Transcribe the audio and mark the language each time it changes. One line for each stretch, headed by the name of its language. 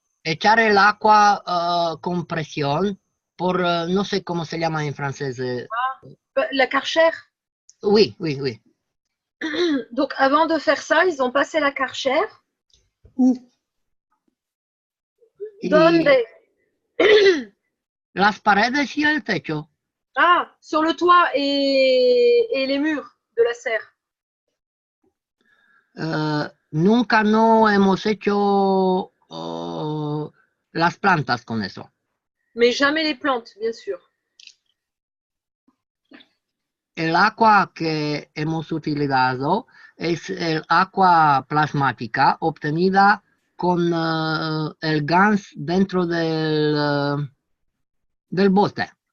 Spanish: Echar el agua con presión por, no sé cómo se llama en francés.
French: La Karcher? Oui, oui, oui. Donc, avant de faire ça, ils ont passé la Karcher. Où?
Spanish: ¿Dónde? Las paredes y el techo.
French: Ah, sur le toit et les murs de la serre.
Spanish: Nunca no hemos hecho las plantas con eso.
French: Mais jamais les plantes, bien sûr.
Spanish: El agua que hemos utilizado es el agua plasmática obtenida con el gas dentro del bote.